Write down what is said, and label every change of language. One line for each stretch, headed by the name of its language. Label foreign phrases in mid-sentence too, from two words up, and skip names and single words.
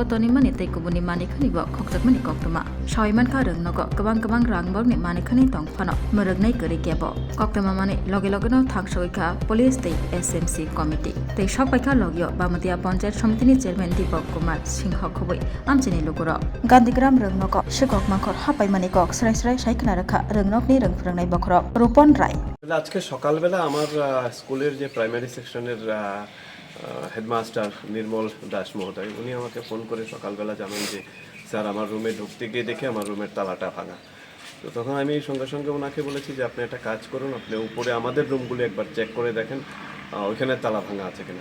Kok Borok: tonimani tei kubuni manikhani bo khokjakmani koktoma soimanka rungnogo kabang rangborni manikhani tongphano morognai gori kebo koktoma mani loge no thangsoika police tei
English: SMC committee
Kok Borok: tei sokpaika logyo bamatia panchayat samitini chairman Deepak Kumar Singh khoboi amchini lugoro Gandigram rungnogo shikok mangkhor hapaimani kok srai saikna rakha rungnokni rungphrangnai bokhro Rupon Rai
Bangla: আজকে সকালবেলা আমার স্কুলের যে প্রাইমারি সেকশনের হেডমাস্টার নির্মল দাস মহোদয় উনি আমাকে ফোন করে সকালবেলা জানান যে স্যার আমার রুমে ঢুকতে গিয়ে দেখে আমার রুমের তালাটা ভাঙা। তো তখন আমি সঙ্গে ওনাকে বলেছি যে আপনি একটা কাজ করুন, আপনি উপরে আমাদের রুমগুলো একবার চেক করে দেখেন ওইখানে তালা ভাঙা আছে কিনা।